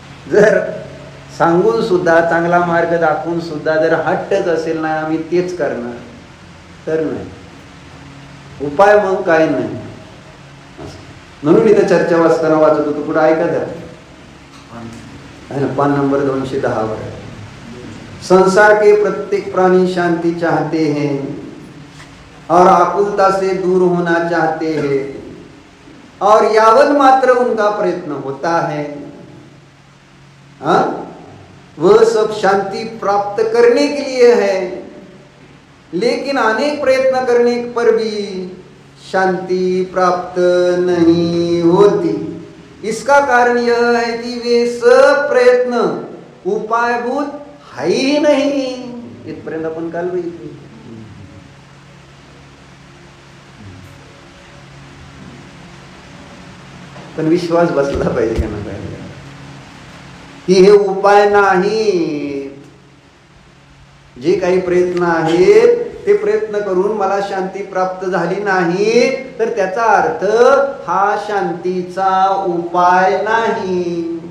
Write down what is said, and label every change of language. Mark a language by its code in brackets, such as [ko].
[mr] जर सांगून सुद्धा, चांगला मार्ग दाखवून सुद्धा जर हट्टच असेल ना आम्ही तेच करणार, तर नाही. उपाय मग काय नाही. म्हणून इथे चर्चा वाचताना वाचत होतो, पुढे ऐकत आहे ना, पान नंबर 210 वर. [hi] संसार के प्रत्येक प्राणी शांति चाहते हैं और आकुलता से दूर होना चाहते हैं, और यावत मात्र उनका प्रयत्न होता है वह सब शांति प्राप्त करने के लिए है. लेकिन अनेक प्रयत्न करने पर भी शांति प्राप्त नहीं होती. इसका कारण यह है कि वे सब प्रयत्न उपायभूत है ही नहीं. [mr] इथपर्यंत आपण काल बघितले. पण विश्वास बसला पाहिजे का नाही की हे उपाय नाही. जे काही प्रयत्न आहेत ते प्रयत्न करून मला शांती प्राप्त झाली नाही तर त्याचा अर्थ हा शांतीचा उपाय नाही.